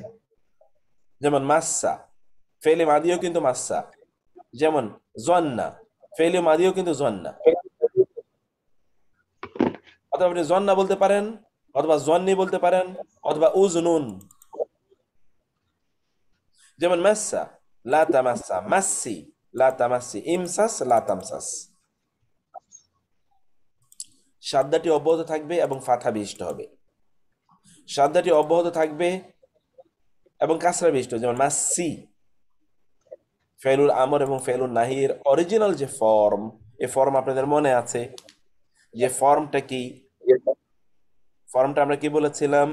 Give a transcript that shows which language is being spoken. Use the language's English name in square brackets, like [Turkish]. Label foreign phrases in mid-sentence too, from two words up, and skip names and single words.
[Bangla] যেমন মাসসা, [Arabic] فعل ماضي [Bangla] কিন্তু মাসসা। যেমন জন্না, [Arabic] فعل ماضي [Bangla] কিন্তু জন্না। অথবা আপনি জন্না বলতে পারেন, অথবা জন্নি বলতে পারেন, অথবা উজনুন। [Arabic] যেমন مسّ، لا تمسّ، مسّي، لا تمسّي، امسس، لا تمسس. [Bangla] সাদ্দাটি অব্যাহত থাকবে এবং ফাতহা বিশিষ্ট হবে। সাদ্দাটি অব্যাহত থাকবে এবং কাসরা বিশিষ্ট, যেমন মাসসি। [Arabic] فعل الأمر [Bangla] এবং [Arabic] فعل النهي [Bangla] অরিজিনাল যে ফর্ম, এই ফর্ম আপনাদের মনে আছে, যে ফর্মটা কি? ফর্মটা আমরা কি বলেছিলাম?